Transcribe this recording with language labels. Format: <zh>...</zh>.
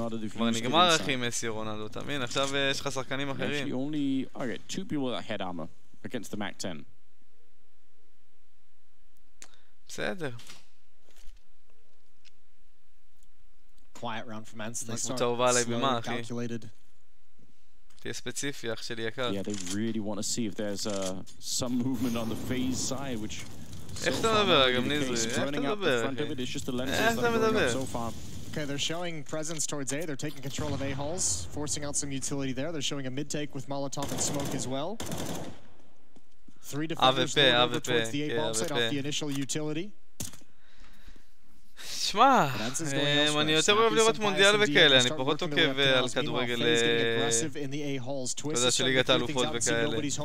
<he>כבר נגמר אחי מסי רונלדו, אתה מבין? עכשיו יש לך שחקנים אחרים.</he> <en>Okay, 2 people that had armor against the Mac 10.</en> <he>בסדר.</he> <en>Quiet round from Ents. They start slow, calculated.</en> <he>תהיה ספציפי, אח שלי יקר.</he> <en>Yeah, they really want to see if there's some movement on the FaZe side, which...</en> <he>איך אתה מדבר, גם ניזרי? איך אתה מדבר, איך אתה מדבר?</he> <en>Okay, they're showing presence towards A. They're taking control of A halls, forcing out some utility there. They're showing a mid-take with Molotov and Smoke as well. 3 defenders over towards the A bomb site off the initial utility.</en> <he>שמע, אני יותר אוהב לראות מונדיאל וכאלה, אני פחות עוקב על כדורגל, אתה יודע, של ליגת האלופות וכאלה.</he>